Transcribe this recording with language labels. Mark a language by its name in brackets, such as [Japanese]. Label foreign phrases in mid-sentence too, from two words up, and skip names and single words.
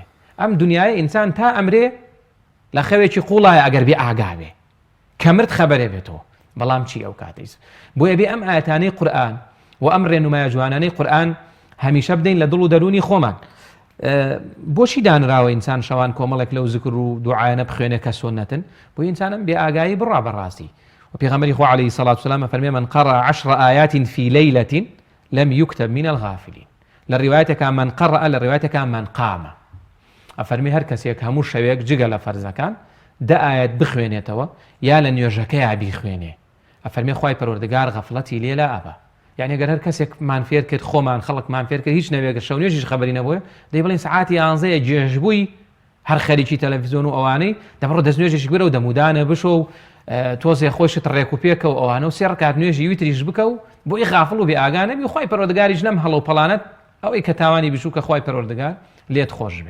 [Central Kurdish] ئەم دنیای ئینسان تا ئەمرێ لە خەوێکی قوڵایە ئەگەر بێ ئاگا بێ کەمرد خەبەرێ بێتەوە بەڵام چی ئەو کاتەیس بۆیە بێ ئەم ئاەتانەی قورئان و ئەم ڕێنمایە جوانانەی قورئان هەمیشە بدەین لە دڵ و دەرونی خۆمان. بۆچی دانراوە ئینسان شەوان کۆمەڵێک لەو زیکر و دوعایانە بخوێنێ کە سۆنەتن بۆ ئینسانم بێ ئاگایی بڕا بەڕاستی و پێغەمبەری خوا [Arabic] عەلەیهی سەڵات وسەلام [Central Kurdish] فەرمێ [Arabic] من قرأ 10 آيات في ليلة لم يكتب من الغافلين. [Central Kurdish] لە ڕیوایەتێکە [Arabic] من قرأ [Central Kurdish] لە ڕیوایەتێکە [Arabic] من قام [Central Kurdish] ئەفەرمی هەر کەسێک هەموو شەوێک جگە لە فەرزەکان 10 ئاەت بخوێنێتەوە یا لە نوێژەکەی بیخوێنێ ئەفەرمی خوای پەروەردگار غەفڵەتی لێ لا ئەبا. یعنی ئەگەر هەر کەسێکمان فێر کرد خۆمان خەڵکمان فێر کرد هیچ نەوێگە شەو نوێژیش خەبەری نەبووە دەی بڵێن سەعاتی 11 جێژبووی هەر خەریکی تەلەڤیزۆن و ئەوانەی دەبڕۆ دەست نوێژێکی گوێرە و دەمودانە بشۆ و تۆزێ خۆشت ڕێک و پێکە و ئەوانە و 3 ڕکات نوێژی ویتریش بکە و بۆی غافڵ و بێ ئاگا نەبی خوای پەروەردگاریش نەم هەڵە و پەڵانەت ئەوەی کە تاوانی بشوو کە خوای پەروەردگار لێت خۆش بێ.